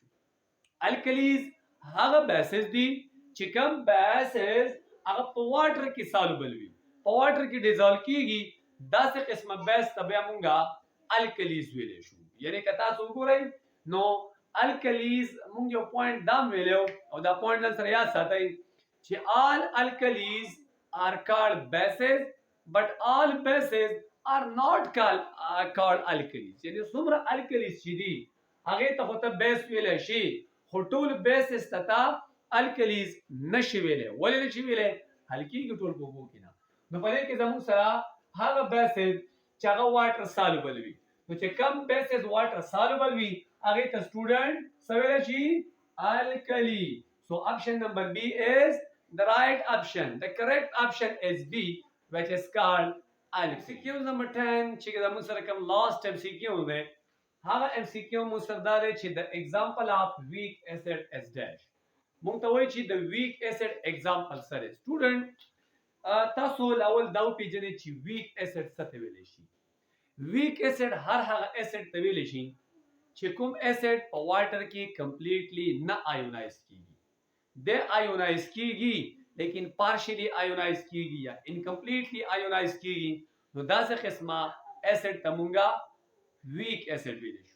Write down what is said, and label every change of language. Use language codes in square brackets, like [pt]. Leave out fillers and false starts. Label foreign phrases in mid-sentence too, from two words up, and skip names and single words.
[ps] الکلیز هغه بیسز دي چې کوم بیسز هغه په واټر کې سالوبل وي په واټر کې ډیزالو کیږي داسې قسمه بیس ته بیا مونږه الکلیز ویلی شو. یعنی که تاسو وګورئ نو الکلیز مونږ یو پوینټ دا ویلو او دا پوینټ ځان سره یاد ساتئ چې [en] all alkalis are called bases but all bases are not called alkalis. [ps] یعنی څومره الکلیز چې دي هغې ته خو ته بیس ویلی شي خو ټول بیسز ته ته الکلیز نشي ویلی. ولې نشي ویلی حل کېږي ټول په اوبو کې نه. نو په دې کې زموږ سره هغه بیسز چې هغه [en] water soluble [ps] وي. نو چې کم بیسز [en] water soluble [ps] وي هغې ته سټوډنټ څه ویلی شي الکلی. [en] So option number B is the right option. The correct option is B, which is called MCQ number 10 [ps] چې زموږ سره کوم [en] last MCQ [ps] دی هغه MCQ مو سره دا دی چې [en] the example of weak acid is dash. [ps] مونږ ته وایي چې [en] the weak acid example [ps] سره سټوډنټ تاسو اول دا وپېژنئ چې [en] weak acid [ps] څه ته ویلی شي. [en] weak acid [ps] هر هغه acid ته ویلی شي چې کوم acid په واټر کې کمپلیټلی نه آیونایز کیږي. د آیونایز کیږي لیکن [en] partially ionize [ps] کیږي یا [en] incompletely ionize [ps] کیږي نو داسې قسمه اسید ته مونږه [en] weak acid [ps] ویلی شو.